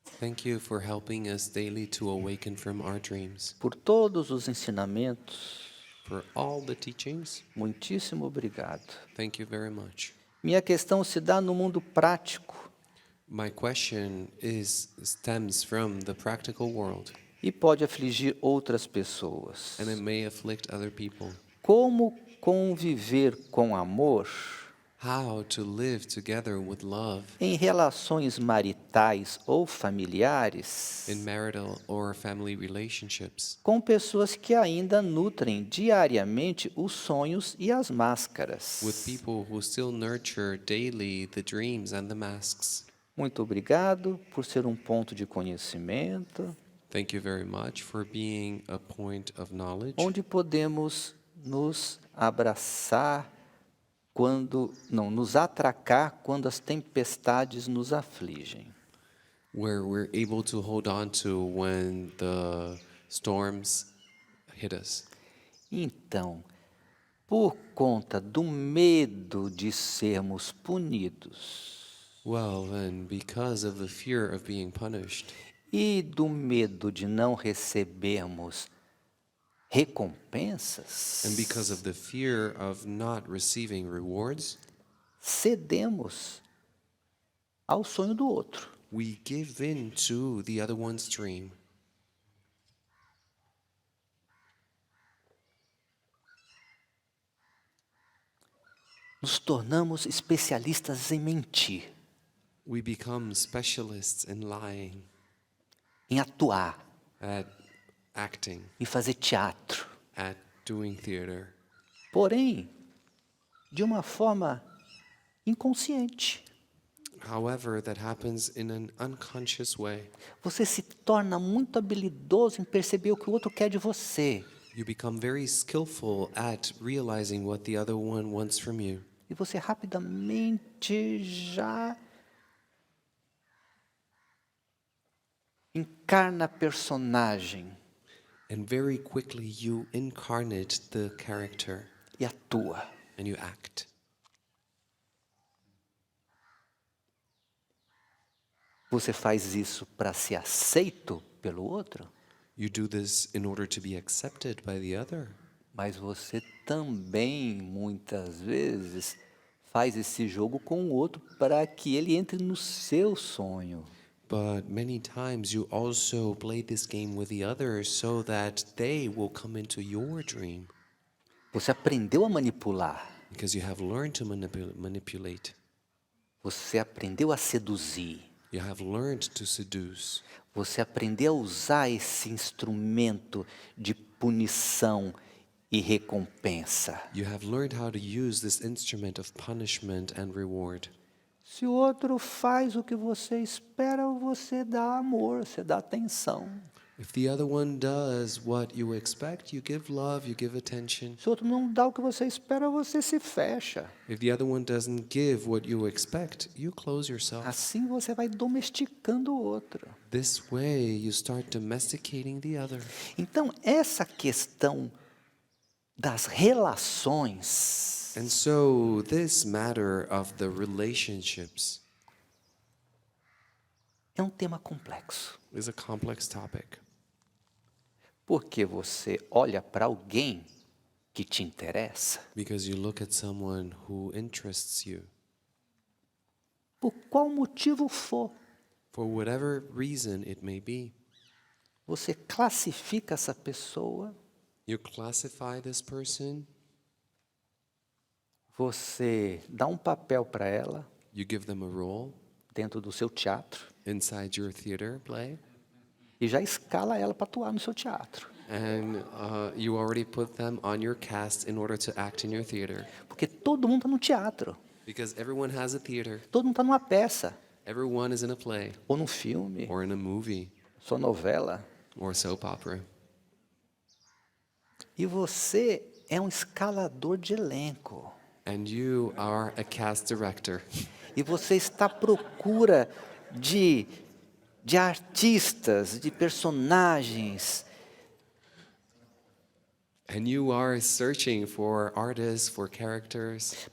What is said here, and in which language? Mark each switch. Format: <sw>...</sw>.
<en>Thank you for helping us daily to awaken from our dreams.</en> <pt>por todos os ensinamentos.</pt> <en>For all the teachings,</en> <pt>Muitíssimo obrigado.</pt> <en>thank you very much.</en> <pt>Minha questão se dá no mundo prático</pt> <en>My question stems from the practical world,</en> <pt>e pode afligir outras pessoas.</pt> <en>and it may afflict other people.</en> <pt>Como conviver com amor</pt> <en>How to live together with love</en> <pt>em relações maritais ou familiares</pt> <en>in marital or family relationships</en> <pt>com pessoas que ainda nutrem diariamente os sonhos e as máscaras.</pt> <en>with people who still nurture daily the dreams and the masks.</en> <pt>Muito obrigado por ser um ponto de conhecimento,</pt> <en>Thank you very much for being a point of knowledge</en> <pt>onde podemos nos abraçar nos atracar quando as tempestades nos afligem.</pt> <en>where we're able to hold on to when the storms hit us.</en> <pt>Então, por conta do medo de sermos punidos</pt> <en>Well, then, because of the fear of being punished</en> <pt>e do medo de não recebermos recompensas,</pt> <en>and because of the fear of not receiving rewards,</en> <pt>cedemos ao sonho do outro.</pt> <en>we give in to the other one's dream.</en> <pt>Nos tornamos especialistas em mentir,</pt> <en>We become specialists in lying,</en> <pt>em atuar,</pt> <en>at acting,</en> <pt>em fazer teatro.</pt> <en>at doing theater.</en> <pt>Porém, de uma forma inconsciente.</pt> <en>However, that happens in an unconscious way.</en> <pt>Você se torna muito habilidoso em perceber o que o outro quer de você.</pt> <en>You become very skillful at realizing what the other one wants from you.</en> <pt>E você rapidamente já encarna a personagem</pt> <en>And very quickly you incarnate the character</en> <pt>e atua.</pt> <en>and you act.</en> <pt>Você faz isso para ser aceito pelo outro,</pt> <en>You do this in order to be accepted by the other.</en> <pt>mas você também, muitas vezes, faz esse jogo com o outro para que ele entre no seu sonho.</pt> <en>But many times you also play this game with the other so that they will come into your dream.</en> <pt>Você aprendeu a manipular.</pt> <en>Because you have learned to manipulate.</en> <pt>Você aprendeu a seduzir.</pt> <en>You have learned to seduce.</en> <pt>Você aprendeu a usar esse instrumento de punição e recompensa.</pt> <en>You have learned how to use this instrument of punishment and reward.</en> <pt>Se o outro faz o que você espera, você dá amor, você dá atenção.</pt> <en>If the other one does what you expect, you give love, you give attention.</en> <pt>Se o outro não dá o que você espera, você se fecha.</pt> <en>If the other one doesn't give what you expect, you close yourself.</en> <pt>Assim você vai domesticando o outro.</pt> <en>This way, you start domesticating the other.</en> <pt>Então, essa questão das relações</pt> <en>And so, this matter of the relationships</en> <pt>é um tema complexo.</pt> <en>is a complex topic.</en> <pt>Porque você olha para alguém que te interessa,</pt> <en>Because you look at someone who interests you.</en> <pt>por qual motivo for,</pt> <en>For whatever reason it may be,</en> <pt>você classifica essa pessoa,</pt> <en>you classify this person,</en> <pt>você dá um papel para ela</pt> <en>you give them a role</en> <pt>dentro do seu teatro</pt> <en>inside your theater play,</en> <pt>e já escala ela para atuar no seu teatro.</pt> <en>and you already put them on your cast in order to act in your theater.</en> <pt>Porque todo mundo está no teatro,</pt> <en>Because everyone has a theater.</en> <pt>todo mundo está numa peça,</pt> <en>Everyone is in a play,</en> <pt>ou num filme,</pt> <en>or in a movie,</en> <pt>sua novela.</pt> <en>or soap opera.</en> <pt>E você é um escalador de elenco.</pt> <en>And you are a cast director.</en> <pt>E você está à procura de artistas, de personagens,</pt> <en>And you are searching for artists, for characters,</en>